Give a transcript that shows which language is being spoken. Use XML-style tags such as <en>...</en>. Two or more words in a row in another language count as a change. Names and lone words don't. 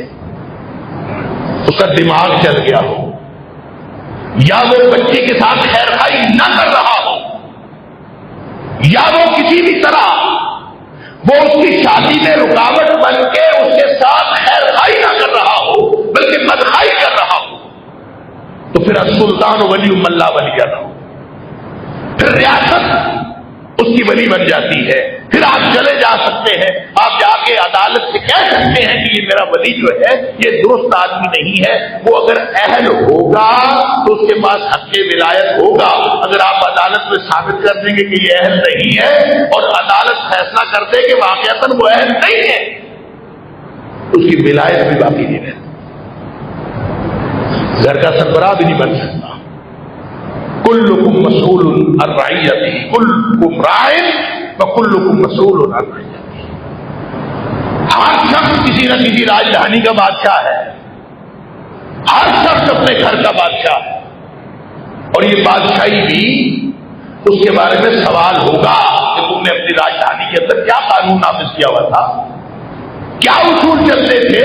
<ur>اس کا دماغ چل گیا ہو، یا وہ بچے کے ساتھ خیر خائی نہ کر رہا ہو، یا وہ کسی بھی طرح وہ اس کی شادی میں رکاوٹ بن کے اس کے ساتھ خیر خائی نہ کر رہا ہو بلکہ بدخائی کر رہا ہو، تو پھر</ur> <ar>السلطان ولی من لا ولی</ar> <ur>نہ ہو، پھر ریاست اس کی ولی بن جاتی ہے۔ پھر آپ چلے جا سکتے ہیں، آپ جا کے عدالت سے کہہ سکتے ہیں کہ یہ میرا ولی جو ہے یہ درست آدمی نہیں ہے۔ وہ اگر اہل ہوگا تو اس کے پاس حق ولایت ہوگا، اگر آپ عدالت میں ثابت کر دیں گے کہ یہ اہل نہیں ہے اور عدالت فیصلہ کر دے کہ واقعتاً وہ اہل نہیں ہے، اس کی ولایت بھی باقی نہیں رہتی، گھر کا سربراہ بھی نہیں بن سکتا۔</ur> <ar>کلکم مسئول عن رعیتہ، کلکم راع وکلکم مسئول عن رعیتہ،</ar> <ur>ہر شخص کسی نہ کسی راجدھانی کا بادشاہ ہے، ہر شخص اپنے گھر کا بادشاہ ہے، اور یہ بادشاہی بھی اس کے بارے میں سوال ہوگا کہ تم نے اپنی راجدھانی کے اندر کیا قانون نافذ کیا ہوا تھا، کیا اصول چلتے تھے۔</ur>